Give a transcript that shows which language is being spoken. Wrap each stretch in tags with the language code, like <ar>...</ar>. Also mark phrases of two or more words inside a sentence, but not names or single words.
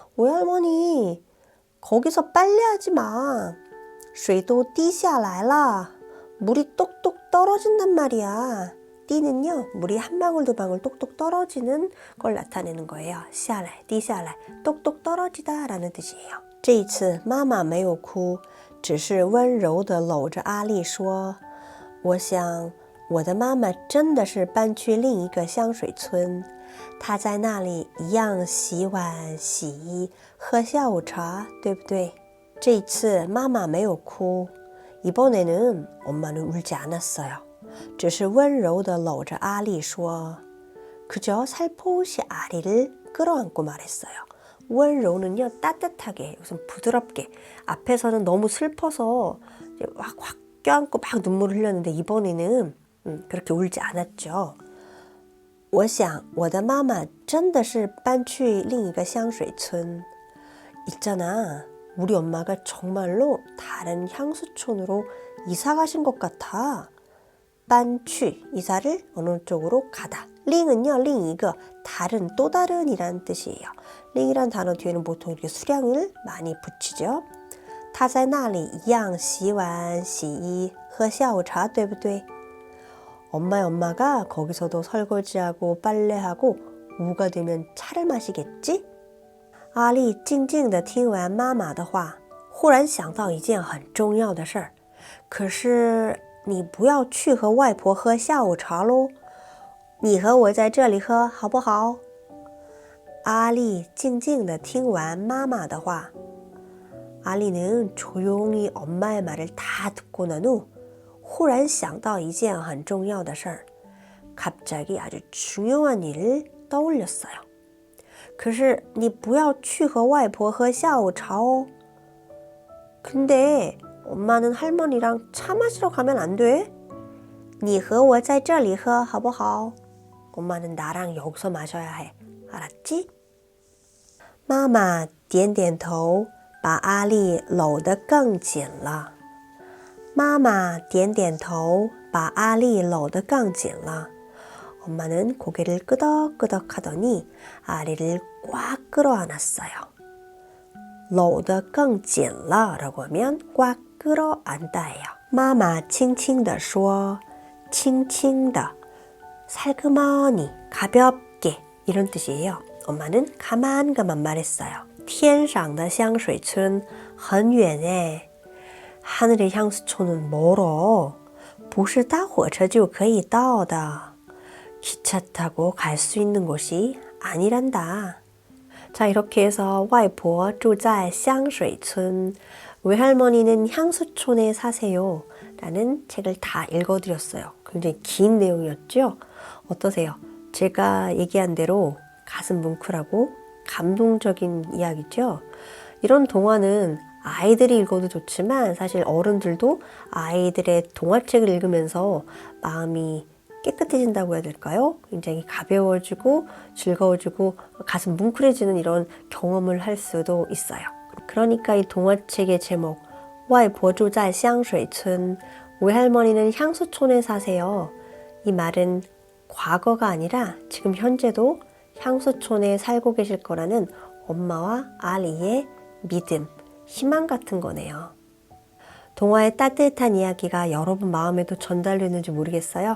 <ko>외할머니, 거기서 빨래하지 마.</ko> <zh>水都滴下来了.</zh> <ko>물이 똑똑 떨어진단 말이야. 띠는요, 물이 한 방울 두 방울 똑똑 떨어지는 걸 나타내는 거예요.</ko> <zh>下来, 滴下来,</zh> <ko>똑똑 떨어지다 라는 뜻이에요.</ko> <zh>这一次妈妈没有哭，只是温柔地搂着阿丽说，我想我的妈妈真的是搬去另一个香水村，她在那里一样洗碗、洗衣、喝下午茶，对不对？这一次妈妈没有哭，</zh> <ko>이번에는 엄마는 울지 않았어요.</ko> <zh>只是温柔地搂着阿丽说，</zh> <ko>그저 살포시 아리를 끌어안고 말했어요. 温柔는요, 따뜻하게, 무슨 부드럽게. 앞에서는 너무 슬퍼서 확 껴안고 막 눈물을 흘렸는데 이번에는 그렇게 울지 않았죠.</ko> <zh>我想我的妈妈真的是搬去另一个香水村.</zh> <ko>있잖아, 우리 엄마가 정말로 다른 향수촌으로 이사 가신 것 같아.</ko> <zh>搬去,</zh> <ko>이사를 어느 쪽으로 가다. 링은요, 링이거, 다른, 또 다른이란 뜻이에요. 링이란 단어 뒤에는 보통 이렇게 수량을 많이 붙이죠.</ko> <zh>她在那里一样洗碗、洗衣、喝下午茶,对不对?</zh> <ko>엄마의 엄마가 거기서도 설거지하고 빨래하고 오후가 되면 차를 마시겠지?</ko> <zh>阿丽静静地听完妈妈的话，忽然想到一件很重要的事儿。可是你不要去和外婆喝下午茶喽，你和我在这里喝好不好？阿丽静静地听完妈妈的话，</zh> <ko>아리는 조용히 엄마의 말을 다 듣고 난 후</ko> <zh>忽然想到一件很重要的事儿，</zh> <ko>갑자기 아주 중요한 일을 떠올렸어요.</ko> <zh>可是你不要去和外婆喝下午茶哦.</zh> <ko>근데 엄마는 할머니랑 차 마시러 가면 안 돼?</ko> <zh>你和我在这里喝好不好?</zh> <ko>엄마는 나랑 여기서 마셔야 해. 알았지?</ko> <zh>妈妈点点头，把阿丽搂得更紧了。妈妈点点头，把阿丽搂得更紧了。</zh> <ko>엄마는 고개를 끄덕끄덕 하더니 아리를 꽉 끌어안았어요.</ko> <zh>搂得更紧了</zh> <ko>라고 하면 꽉 끌어안다예요.</ko> <zh>妈妈轻轻地说，轻轻的,</zh> <ko>살그머니, 가볍게 이런 뜻이에요. 엄마는 가만가만 말했어요.</ko> <zh>天上的香水村很远诶.</zh> <ko>하늘의 향수촌은 멀어.</ko> <zh>不是搭火车就可以到的.</zh> <ko>기차 타고 갈 수 있는 곳이 아니란다. 자, 이렇게 해서 外婆住在香水村, 외할머니는 향수촌에 사세요 라는 책을 다 읽어드렸어요. 굉장히 긴 내용이었죠? 어떠세요? 제가 얘기한 대로 가슴 뭉클하고 감동적인 이야기죠? 이런 동화는 아이들이 읽어도 좋지만 사실 어른들도 아이들의 동화책을 읽으면서 마음이 깨끗해진다고 해야 될까요? 굉장히 가벼워지고 즐거워지고 가슴 뭉클해지는 이런 경험을 할 수도 있어요. 그러니까 이 동화책의 제목 外婆住在香水村, 외할머니는 향수촌에 사세요. 이 말은 과거가 아니라 지금 현재도 향수촌에 살고 계실 거라는 엄마와 아리의 믿음, 희망 같은 거네요. 동화의 따뜻한 이야기가 여러분 마음에도 전달되는지 모르겠어요.</ko>